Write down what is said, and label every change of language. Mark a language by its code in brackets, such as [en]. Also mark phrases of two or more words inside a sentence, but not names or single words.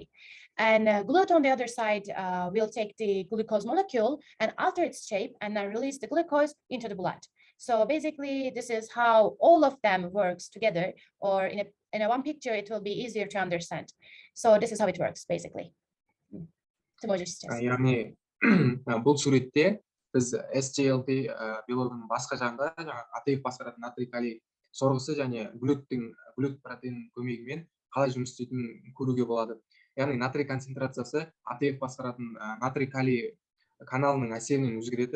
[en] And GLUT on the other side will take the glucose molecule and alter its shape and then release the glucose into the blood. So basically, this is how all of them works together, or in a one picture, it will be easier to understand. So this is how it works, basically. [kk] Яғни бұл суретте біз SGLT белогының басқа жағында АТФ басқаратын натрий калий сорғысы және глют протеинінің көмегімен қалай жұмыс істейтінін көруге болады. Яғни натрий концентрациясы АТФ басқаратын натрий калий каналының әсерінен өзгереді.